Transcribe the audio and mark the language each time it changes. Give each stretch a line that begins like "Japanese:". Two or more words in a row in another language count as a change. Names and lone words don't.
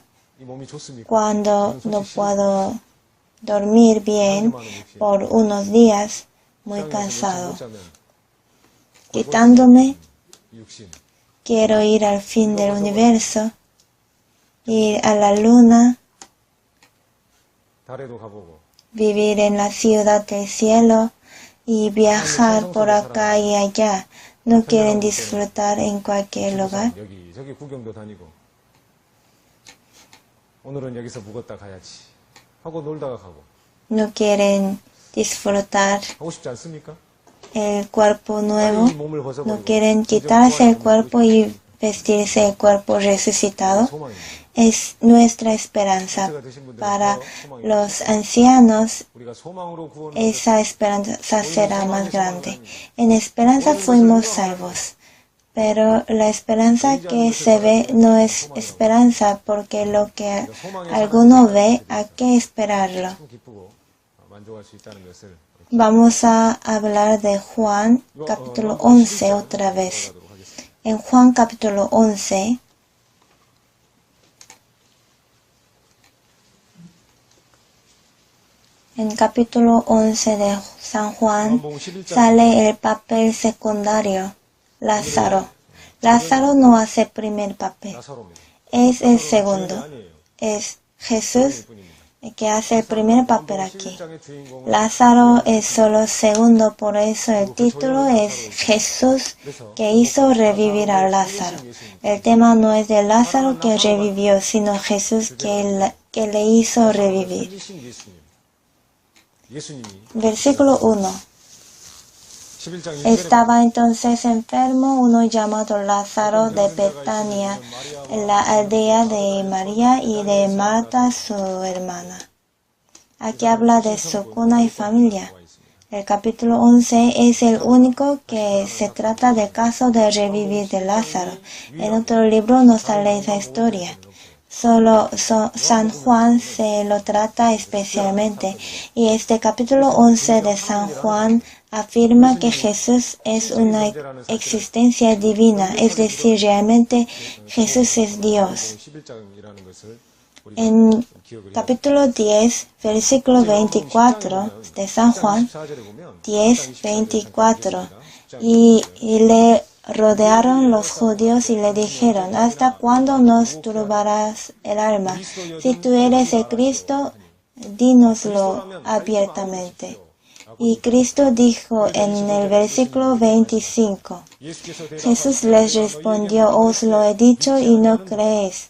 Spanish: Cuando no puedo dormir bien por unos días, muy cansado. quitándome,
Korean: 육신,
Spanish: quiero ir al fin del universo, ir a la luna,
Korean: 달에도 가보고
Spanish: vivir en la ciudad del cielo y viajar por acá y allá. No quieren disfrutar en cualquier lugar.
Korean: 여기저기 구경도 다니고 오늘은 여기서 묵었다 가야지 하고 놀다가 가고
Spanish: No quieren disfrutar
Korean: 하고 싶지 않습니까?
Spanish: el cuerpo nuevo.
Korean: 이 몸을 벗어버리고
Spanish: No quieren quitarse el cuerpo y vestirse el cuerpo resucitado.
Korean: 소망입니다.
Spanish: Es nuestra esperanza. Para los ancianos,
Korean: 우리가 소망으로 구원
Spanish: esa esperanza será más grande. En esperanza fuimos salvos. Pero la esperanza que se ve no es esperanza, porque lo que alguno ve hay que esperarlo.
Korean: 참 기쁘고 만족할 수 있다는 것을
Spanish: Vamos a hablar de Juan capítulo 11 otra vez. En Juan capítulo 11, en capítulo 11 de San Juan, sale el papel secundario, Lázaro. Lázaro no hace primer papel,
Korean: 나사로입니다.
Spanish: es el segundo.
Korean: 아니에요.
Spanish: Es Jesús el que hace el primer papel aquí.
Korean: 11장의 주인공은
Spanish: Lázaro es solo segundo, por eso el título es Jesús que hizo revivir a Lázaro. El tema no es de Lázaro que revivió, sino Jesús que le hizo revivir.
Korean: 살리신 예수님. 예수님이
Spanish: Versículo 1.
Korean: 11장 1절에
Spanish: Estaba entonces enfermo uno llamado Lázaro de Betania, en la aldea de María y de Marta su hermana. Aquí habla de su cuna y familia. El capítulo 11 es el único que se trata del caso de revivir de Lázaro. En otro libro no sale esa historia. Solo San Juan se lo trata especialmente, y este capítulo 11 de San Juan afirma que Jesús es una existencia divina, es decir, realmente Jesús es Dios.
Korean: 11장이라는 것을 우리가
Spanish: En
Korean: 기억을
Spanish: capítulo 10, versículo 24 de San Juan,
Korean: 14절에 보면
Spanish: 10, 24, y le rodearon los judíos y le dijeron: ¿hasta cuándo nos turbarás el alma? Si tú eres el Cristo, dínoslo abiertamente. Y Cristo dijo en el versículo 25, Jesús les respondió: os lo he dicho y no creéis.